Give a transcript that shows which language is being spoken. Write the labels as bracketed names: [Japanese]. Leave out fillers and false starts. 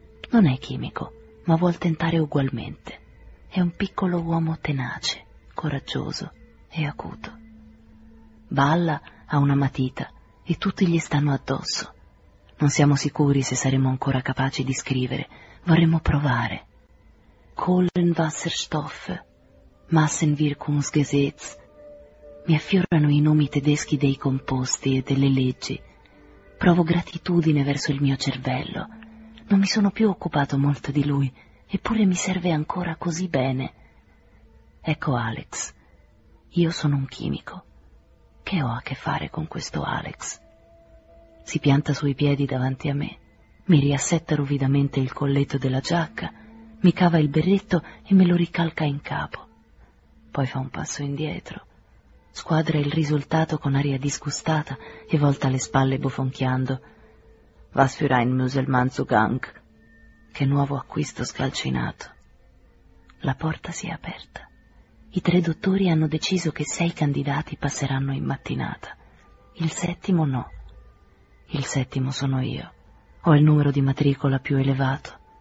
[Italian] Non è chimico, ma vuol tentare ugualmente. È un piccolo uomo tenace, coraggioso e acuto. Balla, ha una matita e tutti gli stanno addosso. Non siamo sicuri se saremo ancora capaci di scrivere. Vorremmo provare. [German] Kohlenwasserstoff, Massenwirkungsgesetz. [Italian] Mi affiorano i nomi tedeschi dei composti e delle leggi. Provo gratitudine verso il mio cervello. Non mi sono più occupato molto di lui, eppure mi serve ancora così bene. Ecco Alex. Io sono un chimico. Che ho a che fare con questo Alex? Si pianta sui piedi davanti a me, Mi riassetta ruvidamente il colletto della giacca, mi cava il berretto e me lo ricalca in capo. Poi fa un passo indietro. Squadra il risultato con aria disgustata e volta le spalle bofonchiando. [German] «Was für ein Musulmann zu Gang!» [Italian] Che nuovo acquisto scalcinato. La porta si è aperta. I tre dottori hanno deciso che 6 candidati passeranno in mattinata. Il 7° no. Il 7° sono io. Ho il numero di matricola più elevato.